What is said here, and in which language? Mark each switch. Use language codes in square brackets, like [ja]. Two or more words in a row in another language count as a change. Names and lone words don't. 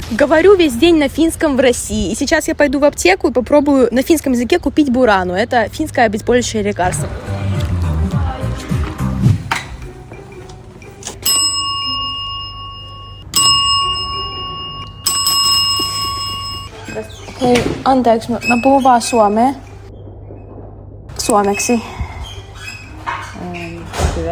[ru] Говорю весь день на финском в России. И сейчас я пойду в аптеку и попробую на финском языке купить бурану. Это финское обезболивающее лекарство. [fi] Hei, anteeksi, mä puhun vaan suomea. Suomeksi. Hyvä.